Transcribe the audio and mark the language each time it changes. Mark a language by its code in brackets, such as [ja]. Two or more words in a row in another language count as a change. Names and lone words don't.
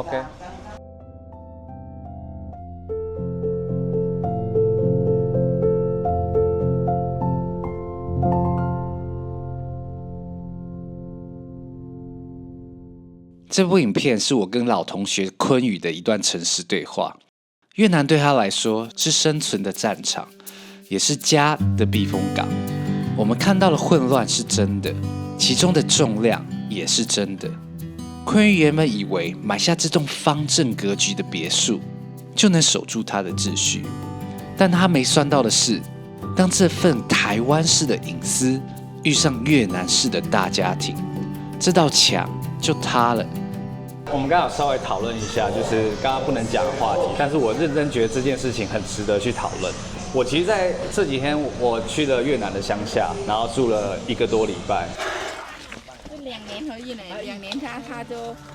[zh] 這部影片是我跟老同學坤宇的一段誠實對話。越南對他來說是生存的戰場，也是家的避風港。我們看到的混亂是真的，其中的重量也是真的。坤宇原本以為買下這棟方正格局的別墅，就能守住他的秩序，但他沒算到的是，當這份台灣式的隱私遇上越南式的大家庭，這道牆就塌了。我們剛剛有稍微討論一下，就是剛剛不能講的話題，但是我認真覺得這件事情很值得去討論。我其實在這幾天我去了越南的鄉下，然後住了1個多禮拜。就2年而已呢，2年他就。